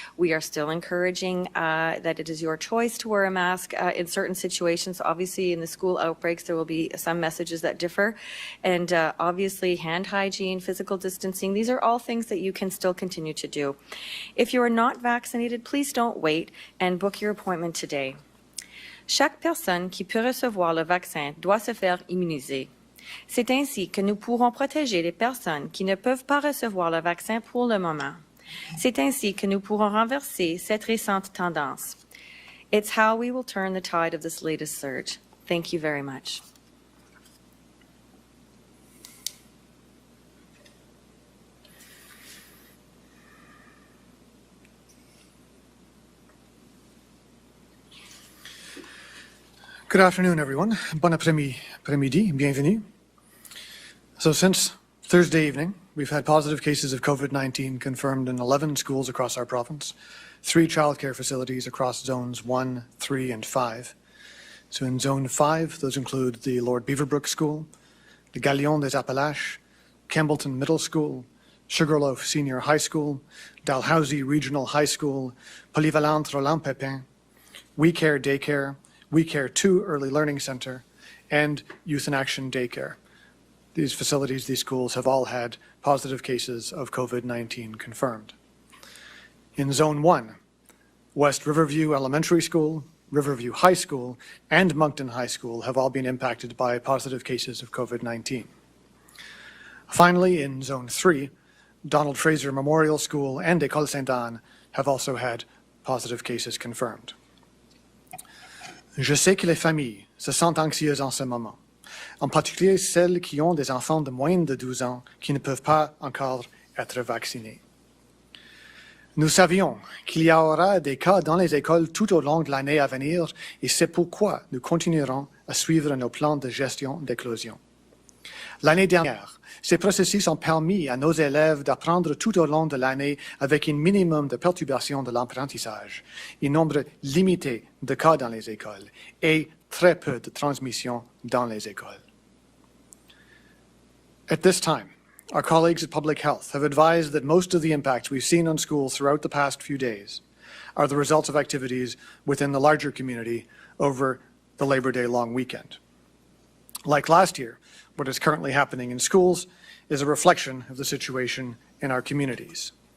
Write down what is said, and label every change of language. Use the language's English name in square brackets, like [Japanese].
[English] We are still encouraging that it is your choice to wear a mask in certain situations. Obviously, in the school outbreaks, there will be some messages that differ. And obviously, hand hygiene, physical distancing, these are all things that you can still continue to do. If you are not vaccinated, please don't wait and book your appointment today. [French] Chaque personne qui peut recevoir le vaccin doit se faire immuniser. C'est ainsi que nous pourrons protéger les personnes qui ne peuvent pas recevoir le vaccin pour le moment. C'est ainsi que nous pourrons renverser cette récente tendance. [English] It's how we will turn the tide of this latest surge. Thank you very much. Good afternoon, everyone. [French] Bon après-midi, bienvenue. [English] So since Thursday evening, we've had positive cases of COVID-19 confirmed in 11 schools across our province, 3 childcare facilities across zones 1, 3, and 5. So in zone 5, those include the Lord Beaverbrook School, the Galion des Appalaches, Campbellton Middle School, Sugarloaf Senior High School, Dalhousie Regional High School, Polyvalente Roland Pepin, We Care Daycare, We Care 2 Early Learning Center, and Youth in Action Daycare. These facilities, these schools have all had positive cases of COVID-19 confirmed. In Zone 1, West Riverview Elementary School, Riverview High School, and Moncton High School have all been impacted by positive cases of COVID-19. Finally, in Zone 3, Donald Fraser Memorial School and École Sainte-Anne have also had positive cases confirmed. [French] Je sais que les familles se sentent anxieuses en ce moment, en particulier celles qui ont des enfants de moins de 12 ans qui ne peuvent pas encore être vaccinés. Nous savions qu'il y aura des cas dans les écoles tout au long de l'année à venir et c'est pourquoi nous continuerons à suivre nos plans de gestion d'éclosion. L'année dernière, ces processus ont permis à nos élèves d'apprendre tout au long de l'année avec un minimum de perturbation de l'apprentissage, un nombre limité de cas dans les écoles et très peu de transmission dans les écoles. [English] At this time, our colleagues at Public Health have advised that most of the impacts we've seen on schools throughout the past few days are the results of activities within the larger community over the Labor Day long weekend. Like last year, what is currently happening in schools is a reflection of the situation in our communities.